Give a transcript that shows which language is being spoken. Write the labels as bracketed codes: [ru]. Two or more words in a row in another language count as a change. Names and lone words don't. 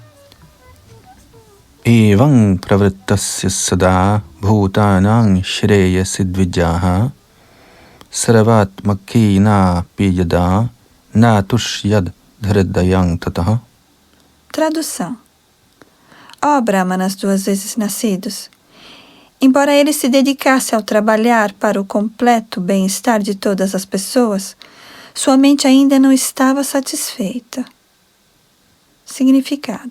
[sa] एवं प्रवृत्तस्य सदा भूतानां श्रेयसि द्विजाः सर्वात्मकेनापि यदा नातुष्यद् हृदयं ततः. [pt] Tradução. Ó Brahmanas duas vezes nascidos, embora ele se dedicasse ao trabalhar para o completo bem-estar de todas as pessoas, sua mente ainda não estava satisfeita. Significado.